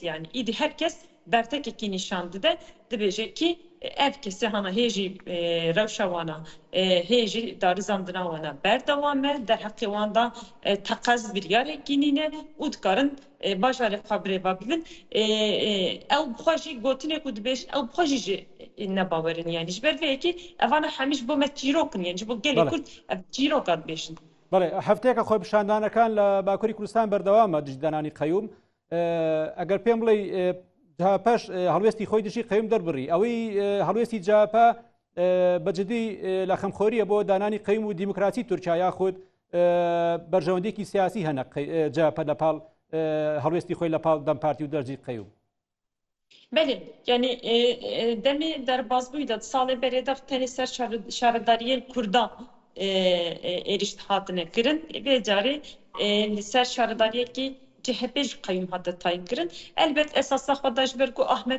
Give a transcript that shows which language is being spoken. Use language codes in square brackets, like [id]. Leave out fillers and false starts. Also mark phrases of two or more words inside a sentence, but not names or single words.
[ku] yani îdî herkes bertekekî nîşan dide dibêje ki ev kesê hana hê jî rewşa wan e hê jî darizandina wan e berdewam e derheqê wan da teqez biryarekî nîne û dikarin bajarê xwe birêva bibin ew bixwe jî gotinê ku dibêj ew bixwe jî nebawerin yani ji ber vê yekî evan hemî ji bo me çîrokin yani ji bo gelê Kurd ev çîroka dibêjin. [ckb] بەڵێ هەفتەیەکە خۆپیشاندانەکان لە باکووری کوردستان بەردەوامە دژدانانی قەیوم ئەگەر پێم بڵێ جاپەش هەڵوێستی خۆی دژی قەیوم دەربڕی ئەوەی هەڵوێستی جاپە بەجددی لە خەمخۆریە بۆ دانانی قەیوم و دیموکراسی تورکیا یاخود بەرژەوەندێکی سیاسی هەنە جاپە لەپاڵ هەڵوێستی خۆی لەپاڵ دەمپارتی و دەرجی قەیوم. [ku] Belê yani demê derbasbûyî de salê berê de tenê ser şaredariyên Kurdan erişt hatine kirin vê carê li ser şaredariyekî CHP ji qeyûm hate tayin kirin elbet esasa xwe da ji ber ku Ahmet